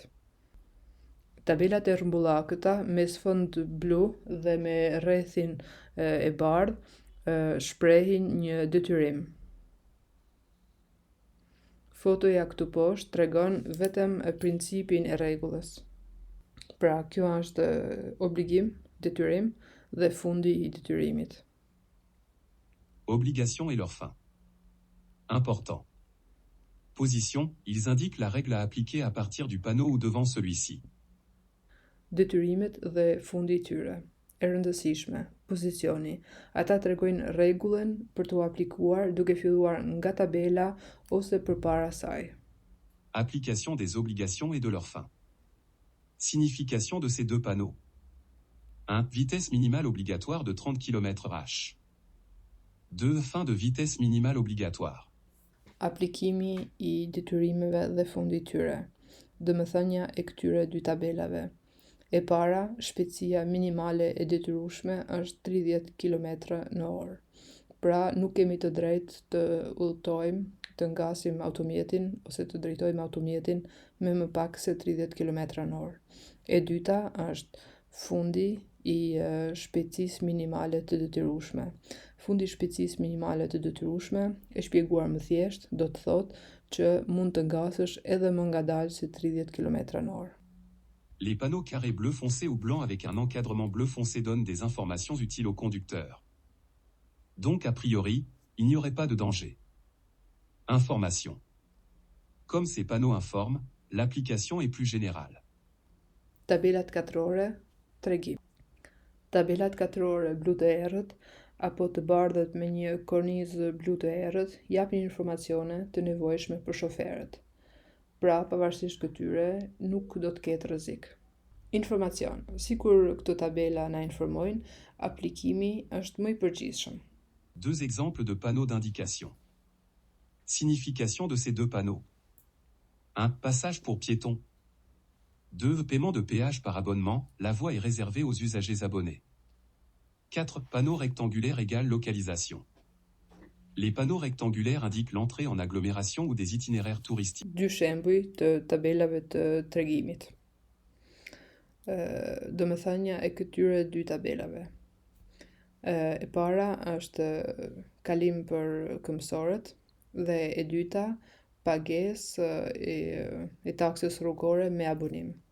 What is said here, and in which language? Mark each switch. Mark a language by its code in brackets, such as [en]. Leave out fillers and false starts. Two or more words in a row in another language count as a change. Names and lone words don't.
[sq] Tabelat e rrëmbullakëta me sfond blu dhe me rrethin e bardhë shprehin një detyrim. Fotoja këtu poshtë tregon vetëm principin e rregullës. Pra, kjo është obligim, detyrim dhe fundi i detyrimit. [fr] Obligation et leur fin. Important. Position, ils indiquent la règle à appliquer à partir du panneau ou devant celui-ci. [sq] Detyrimet dhe fundi i tyre. E rëndësishme, pozicioni. Ata tregojnë rregullën për t'u aplikuar duke filluar nga tabela ose përpara saj. [fr] Application des obligations et de leur fin. Signification de ces deux panneaux. 1. Vitesse minimale obligatoire de 30 km/h. 2. Fin de vitesse minimale obligatoire. [sq] Aplikimi i detyrimeve dhe fundi i tyre. Domethënia e këtyre dy tabelave. E para, shpejtësia minimale e detyrueshme është 30 km/h. Pra, nuk kemi të drejtë të udhëtojmë, të ngasim automjetin ose të drejtojmë automjetin me më pak se 30 km/h. E dyta është fundi i shpejtësisë minimale të detyrueshme. Fundi i shpejtësisë minimale të detyrueshme, e shpjeguar më thjesht, do të thotë që mund të ngasësh edhe më ngadalë se 30 km/h. [fr] Les panneaux carrés bleu foncé ou blanc avec un encadrement bleu foncé donnent des informations utiles au conducteur. Donc a priori, il n'y aurait pas de danger. Information. Comme ces panneaux informent, l'application est plus générale. [sq] Tabelat katrore, tregim. Tabelat katrore blu të errët apo të bardhët me një kornizë blu të errët japin informacione të nevojshme për shoferët. Pra, pavarësisht këtyre, nuk do të ketë rrezik. Informacion. Sikur këto tabela na informojnë, aplikimi është më i përgjithshëm. [fr] Deux exemples de panneaux d'indication. Signification de ces deux panneaux. 1. Passage pour piétons. 2. Paiement de péage par abonnement, la voie est réservée aux usagers abonnés. 4. Panneau rectangulaire égale localisation. Les panneaux rectangulaires indiquent l'entrée en agglomération ou des itinéraires touristiques. [sq] Dy shembuj të tabelave të tregimit. Domethënia e këtyre dy tabelave. E para është kalim për këmbësorët dhe e dyta pagesë e taksës rrugore me abonim.